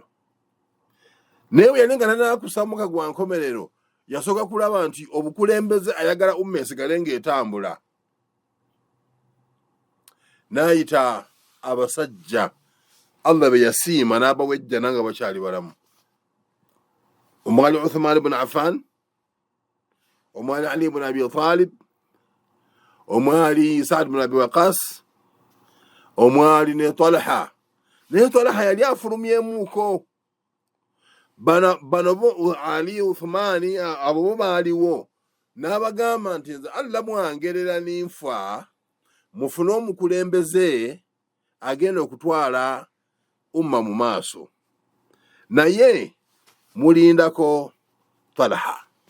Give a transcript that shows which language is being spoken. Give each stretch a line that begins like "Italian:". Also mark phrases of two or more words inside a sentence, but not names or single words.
Ganda: Naye bwe yali nga tanaakussa omukka gwa nkomerero, yasooka kulaba nti obukulembeze ayagala umma esigale ng'etambula. N'ayita abasajja Allah be yasiima n'abawejjana nga bakyali balamu. Omwali Uthman ibn Affan, omwali Ali ibn Abi Talib, omwali Saad ibn Abi Waqas, omwali ne Talha. Naye Talha yali afulumyemuuko. Bano bo Ali, Uthmani, abo bo baaliwo. N'abagamba nti nze Allah mwangerera ninfa, mufune omukulembeze agenda okutwala umma mu maaso, naye mulindako Talha.